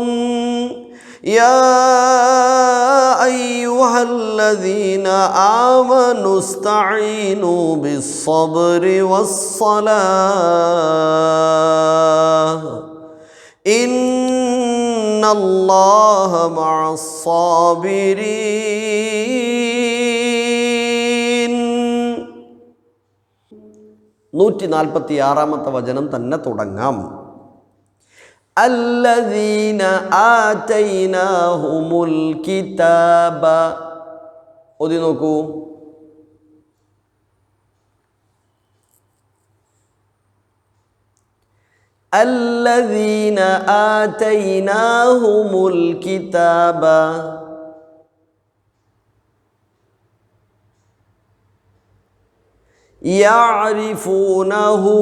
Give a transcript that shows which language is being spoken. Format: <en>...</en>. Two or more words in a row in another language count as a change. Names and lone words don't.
<ar>يا أيها الذين آمنوا استعينوا بالصبر والصلاة إن الله مع الصابرين.</ar> <ml>146 വചനം തന്നെ തുടങ്ങാം.</ml> <ar>الذين آتيناهم الكتاب.</ar> <ml>ഓതി നോക്കൂ.</ml> <ar>الذين آتيناهم الكتاب يعرفونه</ar>